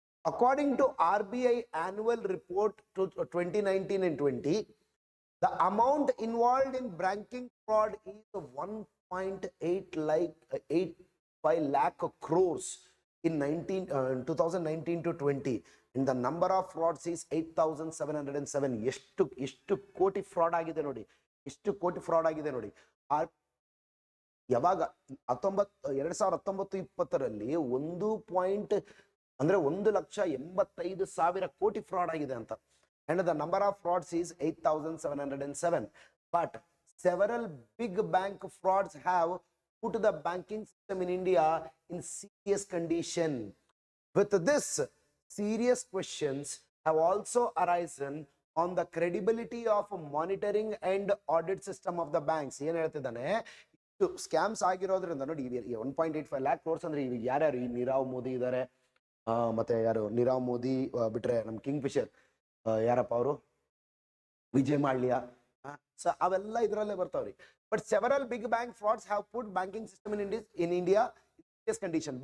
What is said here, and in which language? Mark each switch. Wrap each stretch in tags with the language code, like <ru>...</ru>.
<en>According to RBI annual report to 2019 and 20, the amount involved in banking fraud is 1.85 lakh crores in 2019 to 20, and the number of frauds is 8,707.</en> <kn>ಎಷ್ಟು ಕೋಟಿ fraud ಆಗಿದೆ ನೋಡಿ, ಎಷ್ಟು ಕೋಟಿ fraud ಆಗಿದೆ ನೋಡಿ. ಯಾವಾಗ 2019-20ರಲ್ಲಿ 1,85,000 ಕೋಟಿ ಫ್ರಾಡ್ ಆಗಿದೆ ಅಂತ.</kn> <en>and the number of frauds is 8,707. but several big bank frauds have put the banking system in India in serious condition. With this, serious questions have also arisen on the credibility of monitoring and audit system of the banks.</en> <kn>ಏನು ಹೇಳ್ತಿದ್ದಾನೆ, scams ಆಗಿರೋದ್ರಿಂದ ನೋಡಿ, 1.85 lakh crores ಅಂದ್ರೆ ಈಗ ಯಾರ್ಯಾರು, ಈ ನೀರವ್ ಮೋದಿ ಇದ್ದಾರೆ, ಮತ್ತೆ ಯಾರು ನೀರವ್ ಮೋದಿ ಬಿಟ್ರೆ ನಮ್ಮ ಕಿಂಗ್ ಫಿಶರ್ ಯಾರಪ್ಪ ಅವರು, ವಿಜಯ್ ಮಾಲ್ಯ, ಸೊ ಅವೆಲ್ಲ ಇದರಲ್ಲೇ ಬರ್ತಾವ್ರಿ.</kn> <en>But several big bank frauds have put banking system in India serious condition.</en>